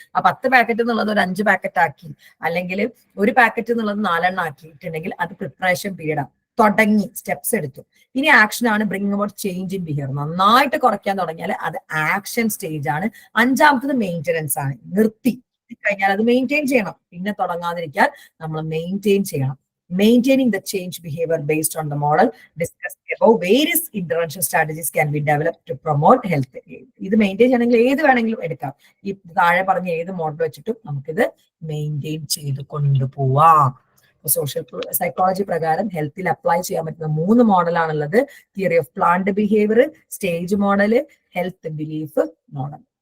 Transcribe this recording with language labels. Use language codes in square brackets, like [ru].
[ml] ആ 10 പാക്കറ്റ് എന്നുള്ളത് ഒരു 5 പാക്കറ്റ് ആക്കി, അല്ലെങ്കിൽ ഒരു പാക്കറ്റ് എന്നുള്ളത് 4 എണ്ണം ആക്കിയിട്ടുണ്ടെങ്കിൽ അത് പ്രിപ്പറേഷൻ പീരീഡാണ്. തുടങ്ങി, സ്റ്റെപ്സ് എടുത്തു. ഇനി ആക്ഷൻ ആണ് [en] Bring about change in behaviour. [ml] നന്നായിട്ട് കുറയ്ക്കാൻ തുടങ്ങിയാൽ അത് ആക്ഷൻ സ്റ്റേജ് ആണ്. 5ാമത്തത് മെയിൻ്റെനൻസ് ആണ്. നിർത്തി കഴിഞ്ഞാൽ അത് മെയിൻറ്റെയിൻ ചെയ്യണം. പിന്നെ തുടങ്ങാതിരിക്കാൻ നമ്മൾ മെയിൻറ്റെയിൻ ചെയ്യണം. [en] Maintaining the change behavior based on the model discussed above, various intervention strategies can be developed to promote health. [ml] ഇത് മെയിൻറ്റെയിൻ ചെയ്യണമെങ്കിൽ ഏത് വേണമെങ്കിലും എടുക്കാം. ഈ താഴെ പറഞ്ഞ ഏത് മോഡൽ വെച്ചിട്ടും നമുക്കിത് മെയിൻറ്റെയിൻ ചെയ്ത് കൊണ്ടുപോവാം. സോഷ്യൽ സൈക്കോളജി പ്രകാരം ഹെൽത്തിൽ അപ്ലൈ ചെയ്യാൻ പറ്റുന്ന 3 മോഡലാണുള്ളത്. Theory of plant behaviour, stage model, health belief model.